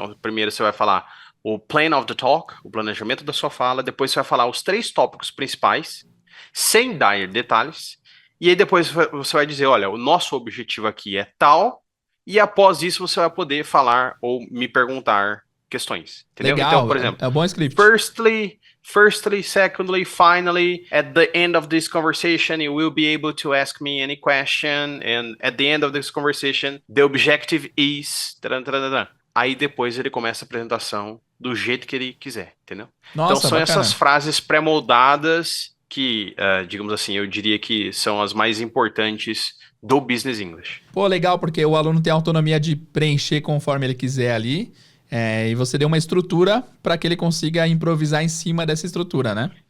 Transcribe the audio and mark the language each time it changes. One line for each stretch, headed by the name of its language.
Portuguese: Então, primeiro você vai falar o
English: plan of the talk,
Portuguese: o planejamento da sua fala. Depois você vai falar os 3 tópicos principais, sem dar detalhes. E aí depois você vai dizer, olha, o nosso objetivo aqui é tal, e após isso você vai poder falar ou me perguntar questões. Entendeu? Legal, então, por exemplo, é um bom script.
English: Firstly, secondly, finally, at the end of this conversation, you will be able to ask me any question, and at the end of this conversation, the objective is...
Portuguese: Aí depois ele começa a apresentação do jeito que ele quiser, entendeu? Nossa, então são bacana. essas frases pré-moldadas que, digamos assim, eu diria que são as mais importantes do Business English. Pô, legal, porque o aluno tem a autonomia de preencher conforme ele quiser ali, e você deu uma estrutura para que ele consiga improvisar em cima dessa estrutura, né?